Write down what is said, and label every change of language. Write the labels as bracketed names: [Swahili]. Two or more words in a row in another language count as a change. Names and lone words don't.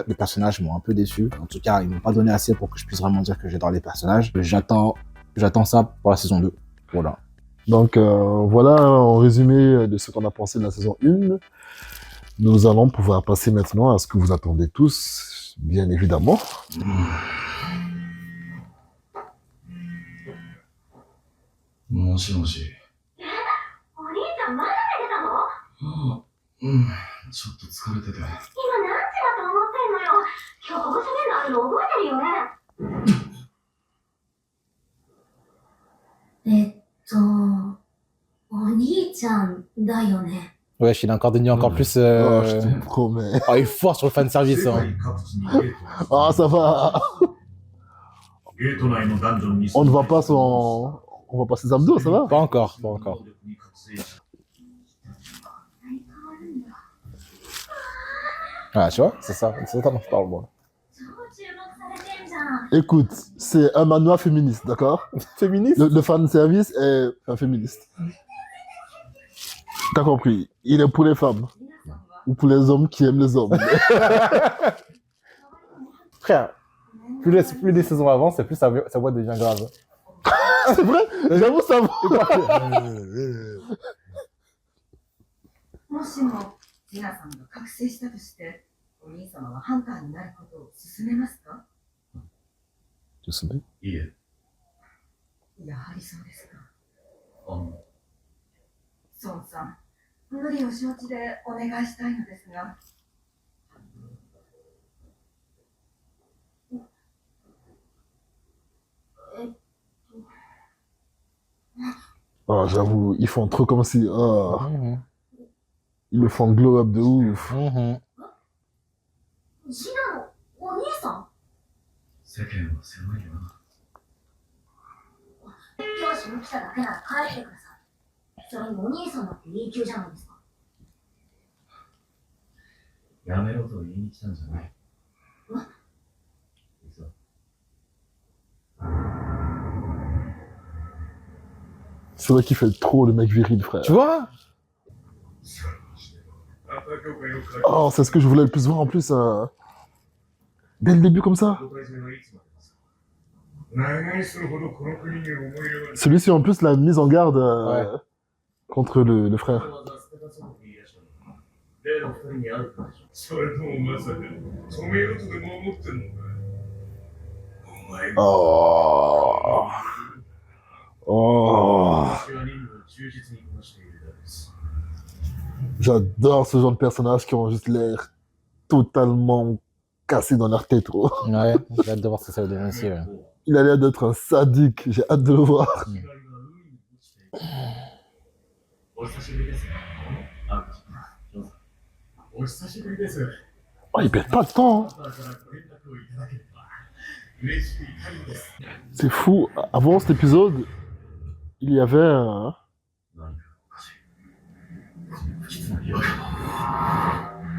[French] Les personnages m'ont un peu déçu. En tout cas, ils m'ont pas donné assez pour que je puisse vraiment dire que j'adore les personnages. J'attends ça pour la saison 2. Voilà. Donc voilà, en résumé de ce qu'on a pensé de la saison 1. Nous allons pouvoir passer maintenant à ce que vous attendez tous, bien évidemment. [Japanese] もしもし。お兄ちゃんまだ寝てたの？ちょっと疲れてて。今何時だと思ってんのよ。今日ここ喋るのあるの覚えてるよね？お兄ちゃんだよね。 [French] Ouais, il a encore devenu encore plus... Oh, je te promets. Oh, il est fort sur le fanservice, [Japanese] 世 [French] hein. [Japanese] 界各地にゲートが [French] Ah, ça va. [Japanese] ゲート内のダンジョンに [French] On ne voit pas son... On voit pas ses abdos, ça va? Pas encore, pas encore. Ah, tu vois, c'est ça dont je parle, moi. [Japanese] 超注目されてんじゃん。 [French] Écoute, c'est un manhwa féministe, d'accord? Féministe? Le fanservice est un féministe. T'as compris? Il est pour les femmes. Ou pour les hommes qui aiment les hommes. Frère, plus les saisons avancent, plus sa voix devient grave. C'est vrai? J'avoue, ça va. [Japanese] もしもジナさんが覚醒したとして、お兄様はハンターになることを勧めますか？ [French] Tu sais. [Japanese] いえ、やはりそうですか。孫さん、無理を承知でお願いしたいのですが。 [French] Ah, j'avoue, ils font trop comme si... Ah, ils le font [English] glow up [French] de ouf. [Japanese] ジナのお兄さん？世間は狭いよな。教師に来ただけなら帰ってください。それにお兄さんだって E 級じゃないですか。やめろと言いに来たんじゃない。行くぞ。 [French] C'est vrai qu'il fait trop le mec viril, frère. Tu vois? Oh, c'est ce que je voulais le plus voir en plus. Dès le début comme ça. Celui-ci en plus la mise en garde contre le frère. [Japanese] 例の二人に会うからでしょ。それともまさか止めようとでも思ってんのか。お前が [French] Oh. Oh. [Japanese] 私は任務を忠実にこなしているだけです。 [French] J'adore ce genre de personnages qui ont juste l'air totalement cassés dans leur tête, gros. Ouais, j'ai hâte de voir ce que ça va donner aussi. Ouais. Il a l'air d'être un sadique, j'ai hâte de le voir. [Japanese] お久しぶりです。あ、お久しぶりです。 [French] Oh, il perd pas de temps. Hein. [Japanese] あなたからご連絡をいただければ嬉しく痛いです。 [French] C'est fou. Avant cet épisode, il y avait un... [Japanese] 何かおかしい。不吉な違和感。